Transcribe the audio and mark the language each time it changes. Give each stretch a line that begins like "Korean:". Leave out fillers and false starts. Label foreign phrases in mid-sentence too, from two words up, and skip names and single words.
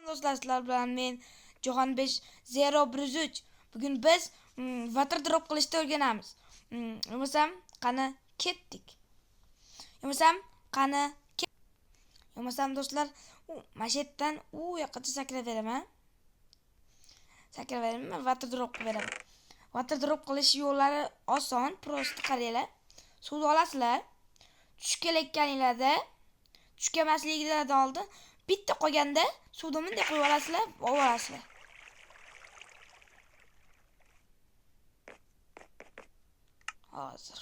Uzbek: Do'stlar, sizlar bilan men Jahon 50103. Bugun biz
English: water drop
Uzbek: qilishni o'rganamiz. Yo'masam qani ketdik. Yo'masam do'stlar, mana shu yerdan u yoqqacha sakraveraman.
English: Water drop
Uzbek: qilib beraman.
English: Water drop
Uzbek: qilish yo'llari oson, prosta qaranglar. Suvni olasizlar. Tushib kelayotganinglarda, tushib kelmasligidan oldin bitta qolganda suvni bunday qo'yib olasizlar, olasizlar. Hozir.